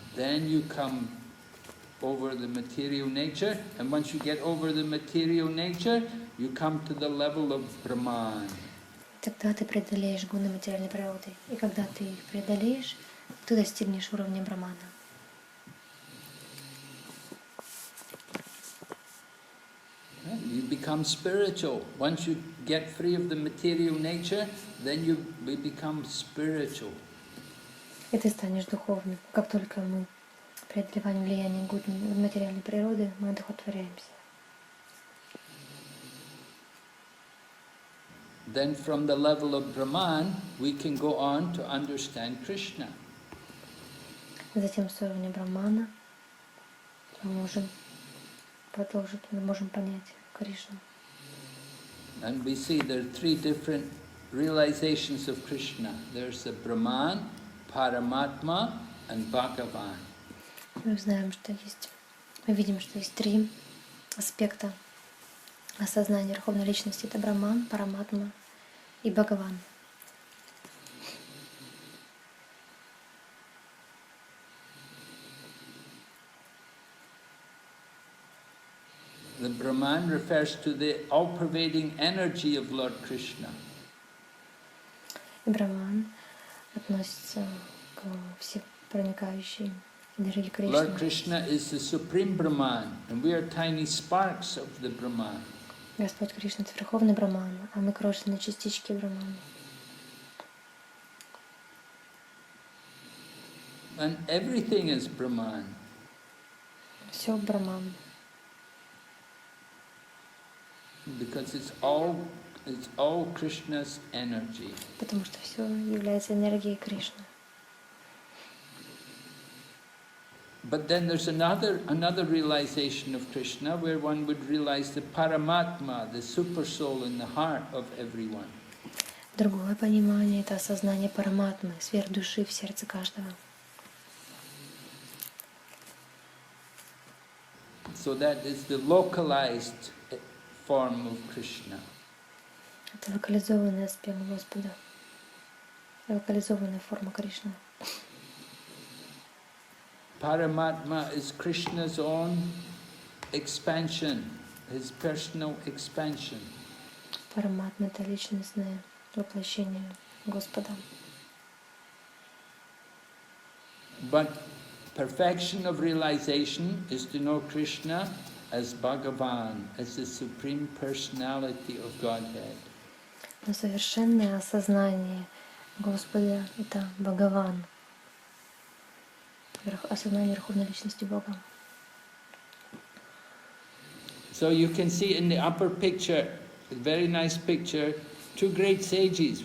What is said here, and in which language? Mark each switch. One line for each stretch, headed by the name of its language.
English: Then you come over the material nature, and once you get over the material nature, you come to the level of Brahman.
Russian: Тогда ты преодолеешь гуны материальной природы. И когда ты их преодолеешь, ты достигнешь уровня Брамана.
English: You become spiritual. Once you get free of the material nature, then we become spiritual.
Russian: И ты станешь духовным. Как только мы преодолеваем влияние гун материальной природы, мы одухотворяемся.
English: Then from the level of Brahman, we can go on to understand Krishna.
Russian: Затем с уровня Брамана мы можем продолжить, мы можем понять Кришну.
English: And we see there are three different realizations of Krishna. There's the Brahman, Paramatma, and Bhagavan.
Russian: Мы знаем, что есть, мы видим, что есть три аспекта осознания Верховной Личности. Это Браман, Параматма и Бхагаван.
English: The Brahman refers to the all-pervading energy of Lord Krishna.
Russian: И Браман относится к всепроникающей энергии Кришны.
English: Lord Krishna is the supreme Brahman, and we are tiny sparks of the Brahman.
Russian: Господь Кришна — это Верховный Браман, а мы крошечные частички Брамана.
English: And everything is Brahman.
Russian: Все Браман.
English: Because it's all Krishna's energy.
Russian: Потому что все является энергией Кришны.
English: But then there's another realization of Krishna where one would realize the Paramatma, the super soul in the heart of everyone.
Russian: Другое понимание — это осознание Параматмы, сверхдуши в сердце каждого.
English: So that is the localized form of Krishna.
Russian: Это локализованный аспект Господа, локализованная форма Кришны.
English: Paramatma is Krishna's own expansion, his personal expansion.
Russian: Параматма — это личностное воплощение Господа.
English: But perfection of realization is to know Krishna as Bhagavan, as the supreme personality of Godhead.
Russian: Но совершенное осознание Господа — это Бхагаван, осознание Верховной Личности Бога.
English: So you can see in the upper picture, a very nice picture, two great sages.